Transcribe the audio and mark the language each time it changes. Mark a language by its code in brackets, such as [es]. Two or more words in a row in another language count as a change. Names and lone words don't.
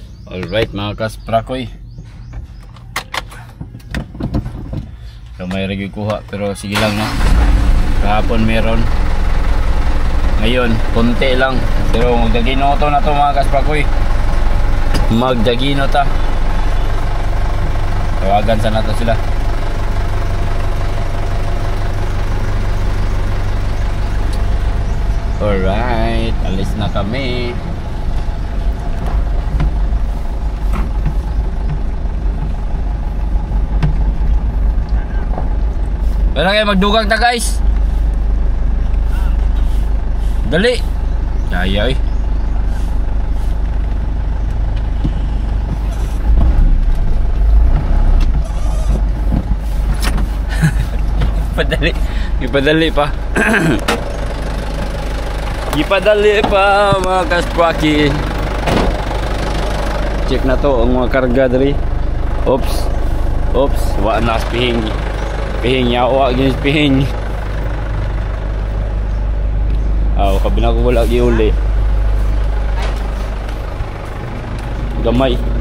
[ceb] Alright mga kasprakoy. So may regi kuha pero sige lang no. [tl] Kahapon meron. Ngayon konti lang. [ceb] Pero magdagino to na to mga kasprakoy. Magdagino ta. Tawagan sa nato sila. [tl] Alright, alis na kami. [ceb] Wala kayo magdugang ta guys. Dali. Kaya eh. Ipadali. Ipadali pa. Ipadali pa mga kaspraki. Check na to ang mga karga dali. Oops. Oops, wa na pihing. Pihing yawa ginis pihing. Aw, kabina ko wala giuli. Gamay.